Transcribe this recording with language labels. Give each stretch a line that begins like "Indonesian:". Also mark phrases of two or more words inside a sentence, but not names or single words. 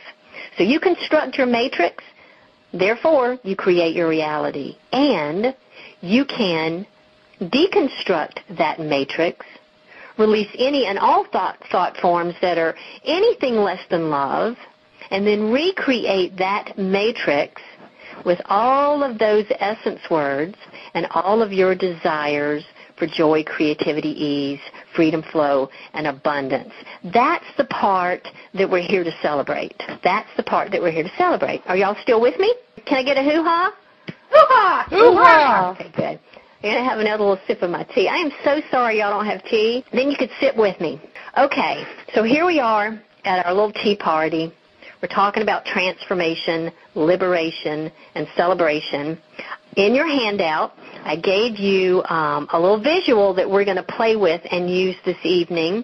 English: So you construct your matrix, therefore you create your reality, and you can deconstruct that matrix, release any and all thought forms that are anything less than love, and then recreate that matrix with all of those essence words and all of your desires for joy, creativity, ease, freedom, flow, and abundance. That's the part that we're here to celebrate. That's the part that we're here to celebrate. Are y'all still with me? Can I get a hoo-ha? Hoo-ha! Hoo-ha! Okay, good. I'm going to have another little sip of my tea. I am so sorry y'all don't have tea. Then you could sit with me. Okay, so here we are at our little tea party. We're talking about transformation, liberation, and celebration. In your handout, I gave you a little visual that we're going to play with and use this evening.